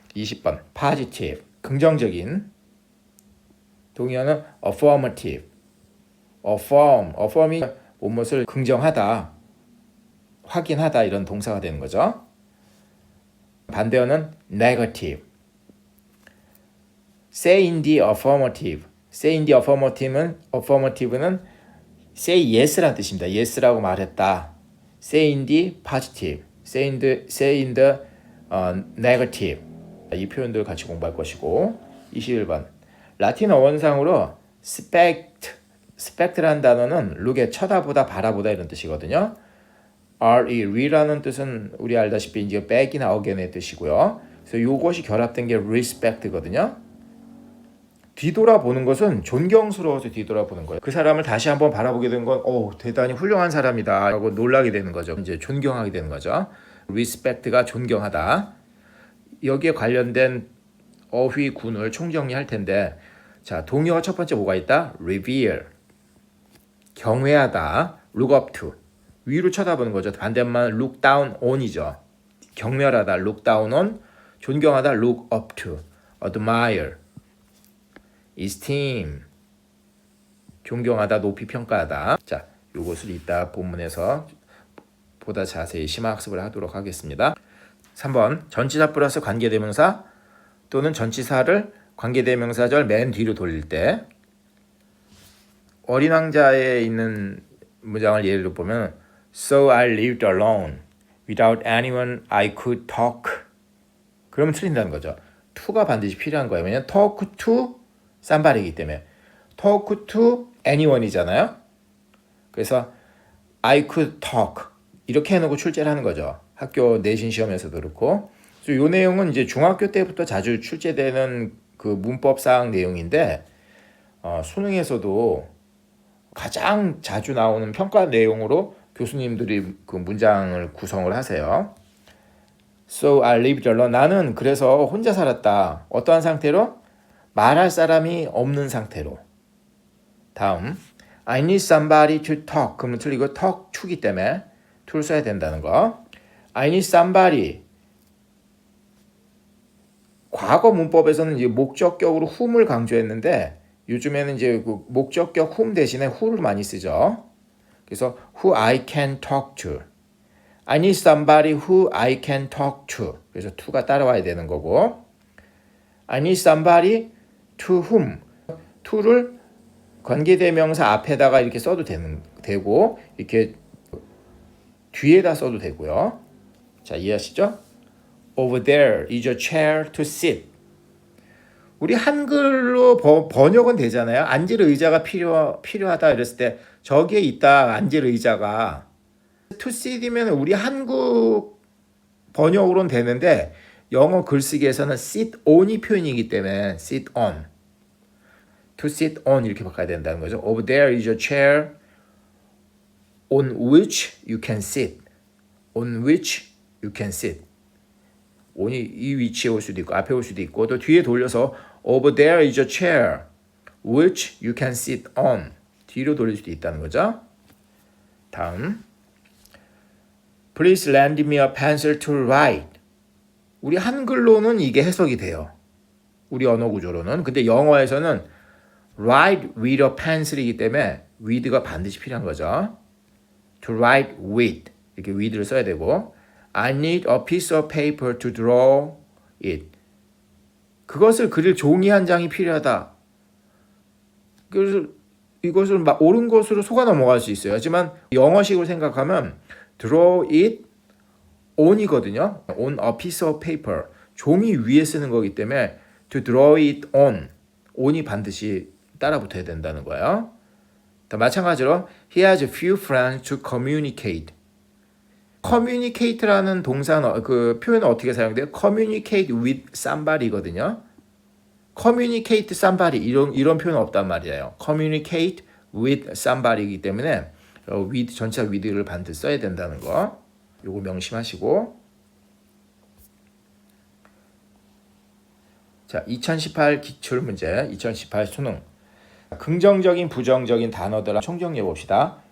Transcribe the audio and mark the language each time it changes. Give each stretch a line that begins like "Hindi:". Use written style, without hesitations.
Korean: 20번 positive, 긍정적인. 동의어는 affirmative. affirm이 무엇을 긍정하다, 확인하다 이런 동사가 되는 거죠. 반대어는 negative.
English: say in the affirmative.
Korean: say in the affirmative는 say yes라는 뜻입니다. yes라고 말했다.
English: say in the positive. say in the negative.
Korean: 이 표현들 같이 공부할 것이고. 21번 라틴어 원상으로 spect라는 단어는 look에 쳐다보다, 바라보다 이런 뜻이거든요. re라는 뜻은 우리 알다시피 이제 back이나 again의 뜻이고요. 그래서 이것이 결합된 게 respect거든요. 뒤돌아보는 것은 존경스러워서 뒤돌아보는 거예요. 그 사람을 다시 한번 바라보게 된 건 대단히 훌륭한 사람이다 라고 놀라게 되는 거죠. 이제 존경하게 되는 거죠. respect가 존경하다. 여기에 관련된 어휘군을 총정리할 텐데, 자, 동의어가 첫 번째 뭐가 있다? revere, 경외하다. look up to, 위로 쳐다보는 거죠. 반대만 look down on이죠. 경멸하다, look down on. 존경하다, look up to. admire, esteem, 존경하다, 높이 평가하다. 자, 이것을 이따 본문에서 보다 자세히 심화학습을 하도록 하겠습니다. 3번 전치사 플러스 관계대명사 또는 전치사를 관계대명사절 맨 뒤로 돌릴 때, 어린 왕자에 있는 문장을 예로 보면
English: So I lived alone without anyone I could talk.
Korean: 그러면 틀린다는 거죠. to가 반드시 필요한 거예요. 왜냐면 talk to somebody이기 때문에. talk to anyone이잖아요. 그래서 I could talk 이렇게 해놓고 출제를 하는 거죠. 학교 내신 시험에서도 그렇고. 이 내용은 이제 중학교 때부터 자주 출제되는 그 문법사항 내용인데, 수능에서도 가장 자주 나오는 평가 내용으로 교수님들이 그 문장을 구성을 하세요.
English: So I lived alone.
Korean: 나는 그래서 혼자 살았다. 어떠한 상태로? 말할 사람이 없는 상태로.
English: 다음 I need somebody to talk.
Korean: 그러면 틀리고 talk to기 때문에 to를 써야 된다는 거.
English: I need somebody.
Korean: 과거 문법에서는 이제 목적격으로 whom을 강조했는데, 요즘에는 이제 그 목적격 whom 대신에 who를 많이 쓰죠. 그래서
English: who I can talk to. I need somebody who I can talk to.
Korean: 그래서 to가 따라와야 되는 거고.
English: I need somebody to whom.
Korean: to를 관계대명사 앞에다가 이렇게 써도 되고 이렇게 뒤에다 써도 되고요. 자, 이해하시죠?
English: Over there is a chair to sit.
Korean: 우리 한글로 번역은 되잖아요. 앉을 의자가 필요하다 이랬을 때 저기에 있다 앉을 의자가 to sit이면 우리 한국 번역으로는 되는데 영어 글쓰기에서는 sit on이 표현이기 때문에 sit on, to sit on 이렇게 바꿔야 된다는 거죠.
English: Over there is a chair on which you can sit. On which you can sit.
Korean: on이 이 위치에 올 수도 있고 앞에 올 수도 있고 또 뒤에 돌려서
English: Over there is a chair which you can sit on.
Korean: 뒤로 돌릴 수도 있다는 거죠.
English: 다음 Please lend me a pencil to write.
Korean: 우리 한글로는 이게 해석이 돼요. 우리 언어 구조로는. 근데 영어에서는 write with a pencil이기 때문에 with가 반드시 필요한 거죠.
English: To write with.
Korean: 이렇게 with를 써야 되고
English: I need a piece of paper to draw it.
Korean: 그것을 그릴 종이 한 장이 필요하다. 그래서 이것을 막 옳은 것으로 속아 넘어갈 수 있어요. 하지만 영어식으로 생각하면 draw it on이거든요.
English: on a piece of paper.
Korean: 종이 위에 쓰는 거기 때문에 to draw it on이 반드시 따라 붙어야 된다는 거예요.
English: 마찬가지로 he has a few friends to communicate.
Korean: communicate라는 동사는 그 표현은 어떻게 사용돼요?
English: communicate with somebody거든요.
Korean: communicate somebody 이런 표현은 없단 말이에요. communicate with somebody이기 때문에 with 전체 with를 반드시 써야 된다는 거. 요거 명심하시고. 자, 2018 기출문제, 2018 수능. 긍정적인, 부정적인 단어들 총정리해 봅시다.